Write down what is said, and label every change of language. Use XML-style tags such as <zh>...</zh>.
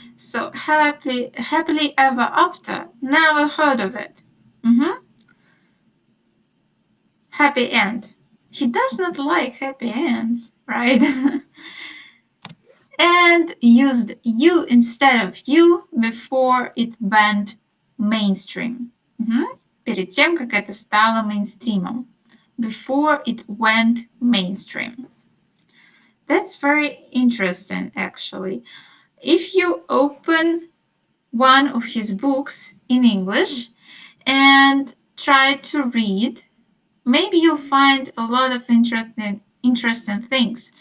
<en>So happily ever after, never heard of it. Happy end. He does not like happy ends, right? And used you instead of you before it went mainstream.</en> <ru>Перед тем, как это стало мейнстримом.</ru> <en>Before it went mainstream. That's very interesting, actually. If you open one of his books in English and try to read, maybe you'll find a lot of interesting things.</en>